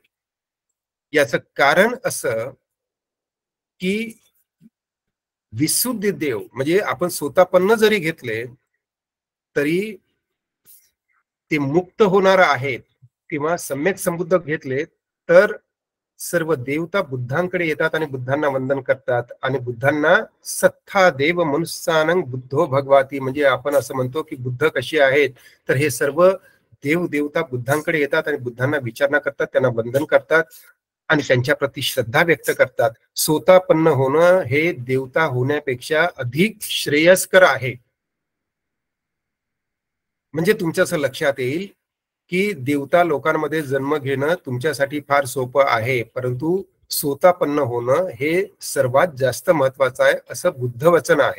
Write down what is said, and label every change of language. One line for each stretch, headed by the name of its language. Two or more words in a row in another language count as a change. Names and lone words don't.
Marathi: याचं कारण असं की विशुद्ध देव म्हणजे आपण स्वतःपन्न जरी घेतले तरी ते मुक्त होणार आहेत, किंवा सम्यक संबुद्ध घेतले तर सर्व देवता बुद्धांकडे येतात आणि बुद्धांना वंदन करतात. आणि बुद्धांना
Pali: सत्ता देव मनुष्यानं बुद्धो भगवाती,
Marathi: म्हणजे आपण असं म्हणतो की बुद्ध कशी आहेत, तर हे सर्व देव देवता बुद्धांकडे येतात आणि बुद्धांना विचारणा करतात, त्यांना वंदन करतात आणि त्यांच्या प्रती श्रद्धा व्यक्त करतात. स्वतःपन्न होणं हे देवता होण्यापेक्षा अधिक श्रेयस्कर आहे. म्हणजे तुमच्या असं लक्षात येईल की देवता लोकांमध्ये जन्म घेणं तुमच्यासाठी फार सोपं आहे, परंतु स्वतःपन्न होणं हे सर्वात जास्त महत्वाचं आहे, असं बुद्ध वचन आहे.